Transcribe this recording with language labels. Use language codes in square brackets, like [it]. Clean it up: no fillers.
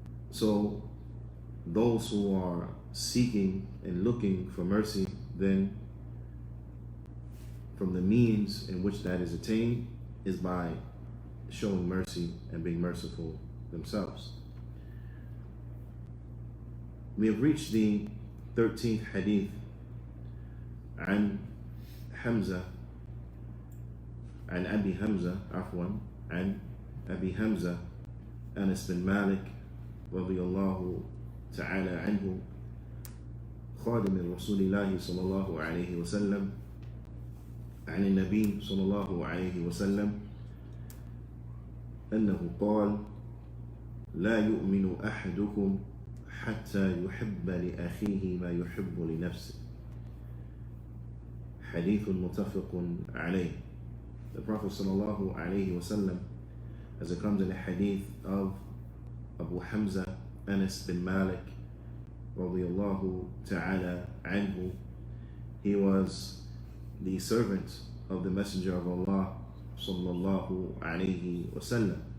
[en] So those who are seeking and looking for mercy, then from the means in which that is attained is by showing mercy and being merciful themselves. We have reached the 13th hadith. [ar] عن حمزة عن أبي حمزة عن أبي حمزة أنس بن مالك رضي الله تعالى عنه خادم رسول الله صلى الله عليه وسلم عن النبي صلى الله عليه وسلم أنه قال: لا يؤمن أحدكم حتى يحب لأخيه ما يحب لنفسه. حديث متفق عليه. [en] The Prophet صلى الله عليه وسلم, as it comes in the hadith of Abu Hamza Anas bin Malik radiyallahu ta'ala anhu, he was the servant of the Messenger of Allah sallallahu alayhi wasallam.